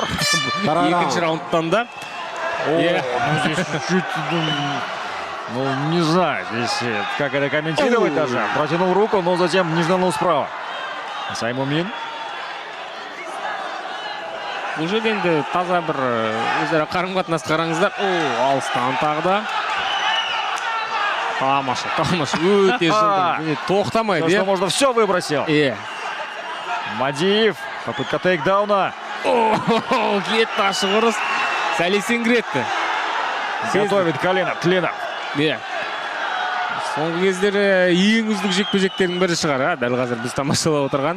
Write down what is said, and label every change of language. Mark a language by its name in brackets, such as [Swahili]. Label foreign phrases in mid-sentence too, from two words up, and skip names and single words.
[Kazakh] Екінші раундтан да. [Russian] Ну, не знаю, здесь как это комментировать даже. Протянул руку, но затем нежданно справа. Саймумин. [Kazakh] Бұл жерде енді таза бір өзара қарым-қатынас қараңыздар. Алыстан тағы да. Тамаша, өте жылдым. Тоқтамайды. [Russian] То, что можно, все выбросил. Мадиев, попытка тейкдауна. [Kazakh] Кетті ашық ұрыс. Сәлесен кіретті. [Russian] Готовит колено Тленов. [Kazakh] Соңғы кездері ең үздік жекпе-жектердің бірі шығар. Дәл қазір біз тамашалап отырған.